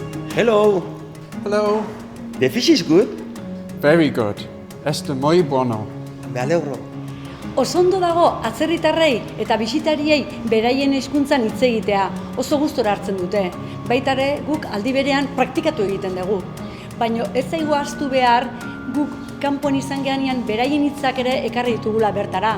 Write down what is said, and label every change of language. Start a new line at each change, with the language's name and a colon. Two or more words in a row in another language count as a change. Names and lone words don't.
English: Hello. Hello. The fish is good? Very good.
Spanish: Este muy bueno. Me alegro.
Basque: Osondo dago atzerritarrei eta bisitariei beraien hizkuntzan hitz egitea, oso gustora hartzen dute. Baita ere guk aldi berean praktikatu egiten dugu. Baina ez zaigu ahaztu behar guk kanpon izan geanean beraien hitzak ere ekarri ditugula bertara.